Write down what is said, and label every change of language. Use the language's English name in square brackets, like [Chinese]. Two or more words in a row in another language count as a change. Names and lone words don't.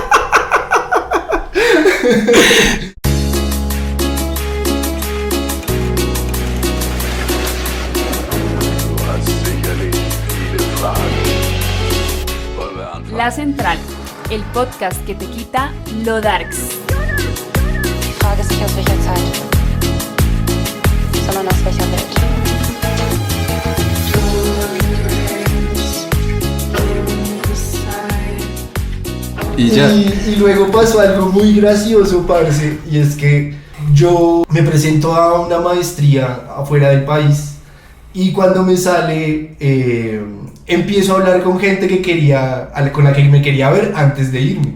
[Spanish] La Central, el podcast que te quita lo darks. [German] Die Frage ist nicht aus welcher Zeit, sondern aus welcher Welt. [Spanish] Y ya. Y luego pasó algo muy gracioso, parce, y es que yo me presento a una maestría afuera del país y cuando me sale empiezo a hablar con gente con la que me quería ver antes de irme.